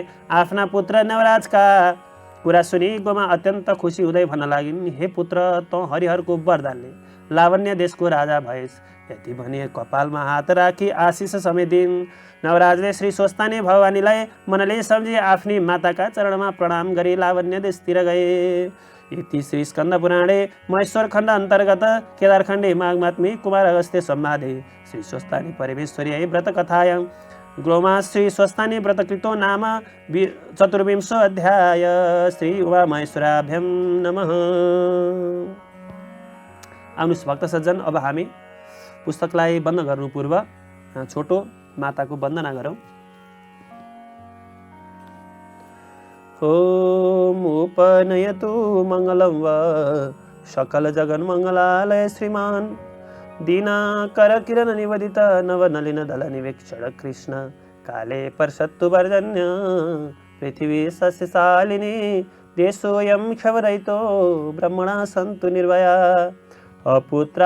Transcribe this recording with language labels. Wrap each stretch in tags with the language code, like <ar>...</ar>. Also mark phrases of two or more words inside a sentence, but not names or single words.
<ne>आफ्ना पुत्र नवराजका कुरा सुनि गोमा अत्यन्त खुसी हुँदै भन्न लागिन्, हे पुत्र, तँ हरिहरको वरदानले लावण्य देशको राजा भएस्। यति भने कपालमा हात राखी आशिष समेतिन्। नवराजले श्री स्वस्थानी भवानीलाई मनले सम्झी आफ्नी माताका चरणमा प्रणाम गरी लावण्य देशतिर गए।</ne> <sa>इति श्री स्कन्द पुराणे महेश्वर खण्ड अन्तर्गत केदारखण्डे माघमात्मे कुमार अगस्त्य संवादे श्री स्वस्थानी परमेश्वर्यै व्रत कथायां गोमा श्री स्वस्थानी व्रतकृतो नाम 24 अध्याय। श्री उमा महेश्वराभ्यं नमः।</sa> <ne>आउनुहोस् भक्त सज्जन, अब हामी पुस्तकलाई बन्द गर्नु पूर्व छोटो माताको वन्दना गरौँ।</ne> <sa>ॐ उपनयतु मङ्गलं वा सकलजगन्मङ्गलालय श्रीमान् दीनाकरकिरणनिवदित नवनलिनदलनिवेक्षण कृष्ण काले पर्षत्तु पर्जन्य पृथिवी सस्यशालिनी देशोऽयं क्षवरहितो ब्रह्मणा सन्तु निर्भया अपुत्रा</sa>